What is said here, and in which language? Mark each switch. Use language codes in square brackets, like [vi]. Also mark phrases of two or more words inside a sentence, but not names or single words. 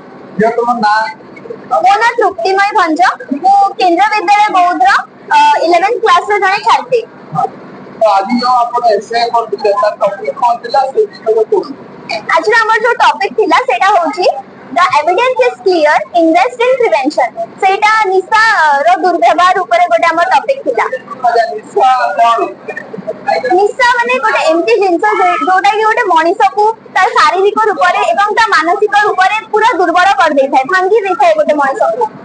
[or] ମୋ ନା ତୃପ୍ତିମୟୀ ଭଞ୍ଜ। ମୁଁ କେନ୍ଦ୍ର ବିଦ୍ୟାଳୟ ବୌଦ୍ଧର 11th କ୍ଲାସ ର ଜଣେ ଛାତ୍ରୀ। ଆଜିର ଆମର ଯୋଉ ଟପିକ ଥିଲା ସେଇଟା ହଉଛି [en] The evidence is clear, invest in prevention। [or] ସେଇଟା ନିଶା ର ଦୁର୍ବ୍ୟବହାର ଉପରେ ଗୋଟେ ଆମର ଟପିକ ଥିଲା। ନିଶା ମାନେ ଗୋଟେ ଏମିତି ଜିନିଷ ଯୋଉଟା କି ଗୋଟେ ମଣିଷକୁ ତା ଶାରୀରିକ ରୂପରେ ଏବଂ ତା ମାନସିକ ରୂପରେ ପୁରା ଦୁର୍ବଳ କରିଦେଇଥାଏ, ଭାଙ୍ଗି ଦେଇଥାଏ ଗୋଟେ ମଣିଷକୁ।